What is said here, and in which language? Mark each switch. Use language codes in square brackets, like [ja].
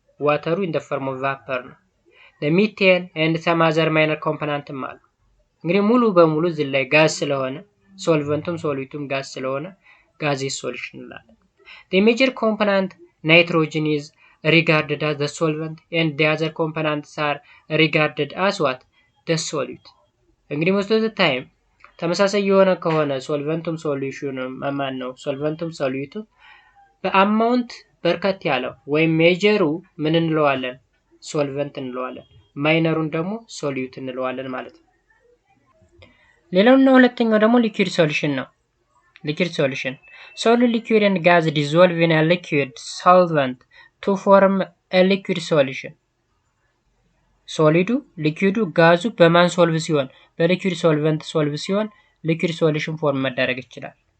[en] Water in the form of vapor [am] ነው። [en] The methane and some other minor component [am] አሉ። እንግዲህ ሙሉ በሙሉ እዚህ ላይ ጋዝ ስለሆነ [en] ሶልቨንቱም ሶሊዩቱም ጋዝ ስለሆነ gaseous solution [am] እንላለን። [en] The major component nitrogen is regarded as the solvent and the other components are regarded as what? The solute. [am] እንግዲህ [en] most of the time [am] ተመሳሳይ የሆነ ከሆነ ሶልቨንቱም ሶሉሽኑም ማን ነው ሶልቨንቱም ሶሊዩቱ በአማውንት በርከት ያለው ወይም ሜጀሩ ምን እንለዋለን? ሶልቨንት እንለዋለን። ማይነሩን ደግሞ ሶሊዩት እንለዋለን ማለት ነው። ሌላውና ሁለተኛው ደግሞ [en] liquid solution [am] ነው። [en] liquid solution solid, liquid and gas dissolve in a liquid solvent to form a liquid solution. [am] ሶሊዱ ሊኩዊዱ ጋዙ በማን ሶልቭ ሲሆን በሊኩዊድ ሶልቨንት ሶልቭ ሲሆን ሊኩዊድ ሶሉሽን ፎርም መደረግ ይችላል።